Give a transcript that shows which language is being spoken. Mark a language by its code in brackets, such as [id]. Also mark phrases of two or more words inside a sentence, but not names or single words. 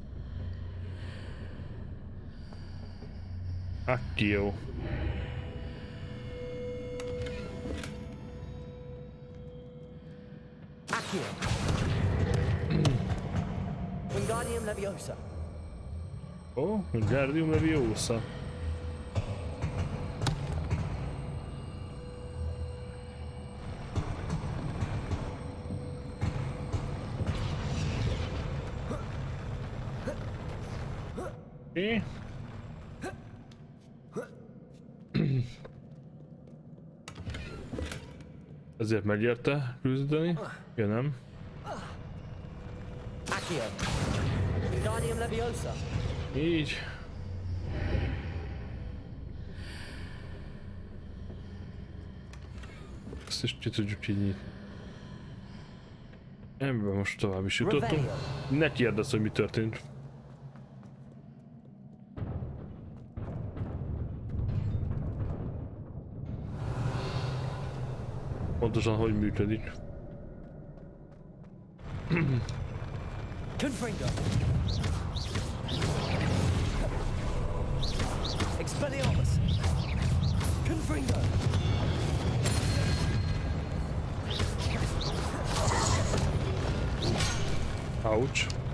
[hu] Accio. Accio. Wingardium Leviosa. Oh, Wingardium Leviosa. Okay. Ezért megérte küzdeni? Ja, nem? Accio. Wingardium Leviosa. Így. Ezt is ki tudjuk így nyitni. Ebben most tovább is jutottunk. Ne kérdezz, hogy mi történt. Pontosan hogy működik. Confringo. Expelliarmus. Confringo. Ouch.